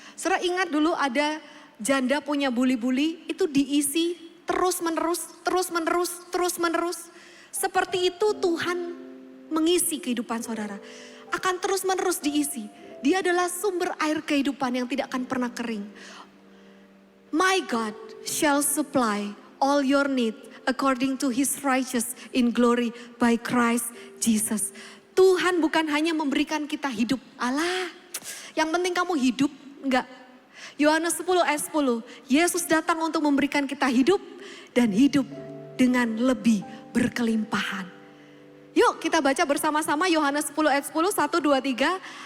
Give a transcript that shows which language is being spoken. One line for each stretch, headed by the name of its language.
Indonesian: Saudara ingat dulu ada janda punya buli-buli, itu diisi terus-menerus, terus-menerus, terus-menerus. Seperti itu Tuhan mengisi kehidupan saudara. Akan terus-menerus diisi. Dia adalah sumber air kehidupan yang tidak akan pernah kering.
English: My God shall supply all your need according to His righteous in glory by Christ Jesus.
Indonesian: Tuhan bukan hanya memberikan kita hidup. Alah, yang penting kamu hidup. Enggak. Yohanes 10 ayat 10. Yesus datang untuk memberikan kita hidup dan hidup dengan lebih berkelimpahan. Yuk kita baca bersama-sama Yohanes 10 ayat 10, 1, 2, 3.